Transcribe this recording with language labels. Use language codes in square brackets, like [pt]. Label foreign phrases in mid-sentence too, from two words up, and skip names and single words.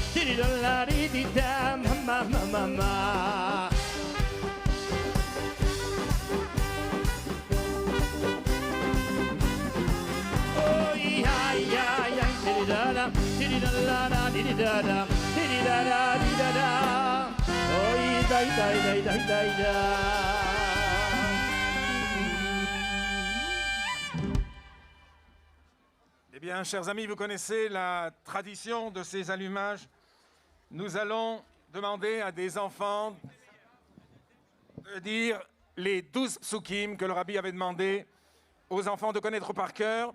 [fr] Di-di-da-la-di-di-da, ma-ma-ma-ma. Oh, yeah, di-di-da-da, di-di-da-la-da, di-di-da-da, di-di-da-da, di-da-da. Oh, da-da-da-da-da-da. Eh bien, chers amis, vous connaissez la tradition de ces allumages. Nous allons demander à des enfants de dire les 12 psukim que le rabbi avait demandé aux enfants de connaître par cœur.